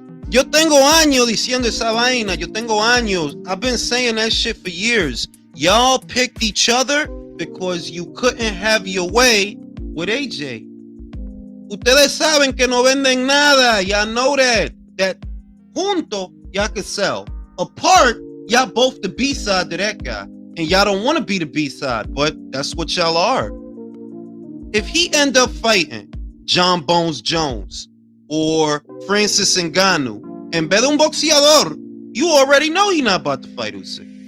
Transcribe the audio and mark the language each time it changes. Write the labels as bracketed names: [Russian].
[Spanish] Yo tengo años diciendo esa vaina. Yo tengo años. [English] I've been saying that shit for years. Y'all picked each other because you couldn't have your way with AJ. [Spanish] Ustedes saben que no venden nada. [English] Y'all know that. That [Spanish] junto, [English] y'all can sell. Apart, y'all both the B-side to that guy. And y'all don't want to be the B-side, but that's what y'all are. If he end up fighting John Bones Jones or Francis Ngannou and [Spanish] vez de un boxeador, [English] you already know he's not about to fight Usyk.